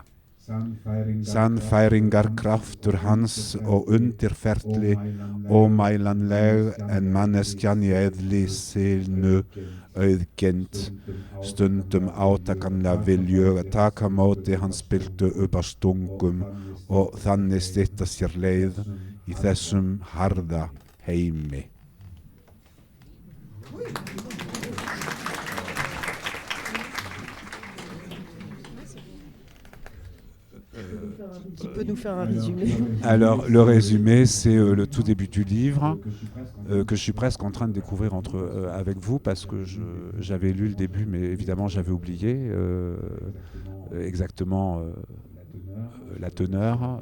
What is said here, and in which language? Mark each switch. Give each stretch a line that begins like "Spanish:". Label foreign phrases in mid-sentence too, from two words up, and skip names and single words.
Icelandic: Sannfæringar kraftur hans og undirferli ómælanleg en manneskjan í eðli sínu auðgind, stundum átakanlega viljug að taka móti hans byltu upp á stungum og þannig stytta sér leið í þessum harða heimi.
French: Qui peut nous faire un résumé? Alors, le résumé, c'est le tout début du livre, que je suis presque en train de découvrir avec vous, parce que j'avais lu le début, mais évidemment, j'avais oublié exactement la teneur.